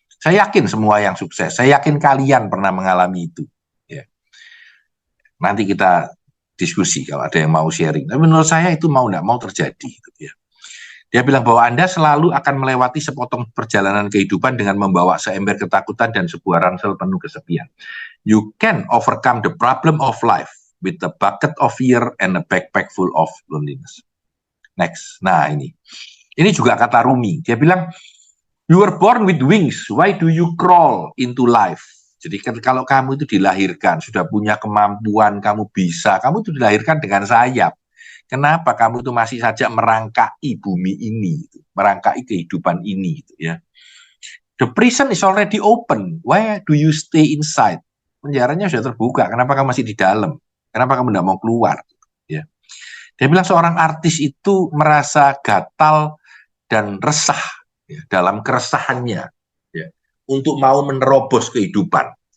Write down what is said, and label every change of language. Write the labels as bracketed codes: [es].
[id] Saya yakin semua yang sukses, saya yakin kalian pernah mengalami itu. Ya. Nanti kita diskusi kalau ada yang mau sharing. Tapi menurut saya itu mau tidak mau terjadi. Gitu, ya. Dia bilang bahwa Anda selalu akan melewati sepotong perjalanan kehidupan dengan membawa seember ketakutan dan sebuah ransel penuh kesepian. [en] You can overcome the problem of life with a bucket of fear and a backpack full of loneliness. Next. [id] Nah ini juga kata Rumi. Dia bilang, [en] you were born with wings, why do you crawl into life? [id] Jadi kalau kamu itu dilahirkan, sudah punya kemampuan, kamu bisa, kamu itu dilahirkan dengan sayap. Kenapa kamu itu masih saja merangkai bumi ini, merangkai kehidupan ini, ya? [en] The prison is already open, why do you stay inside? [id] Penjaranya sudah terbuka, kenapa kamu masih di dalam? Kenapa kamu tidak mau keluar? Ya. Dia bilang seorang artis itu merasa gatal dan resah, ya, dalam keresahannya, ya, untuk mau menerobos kehidupan.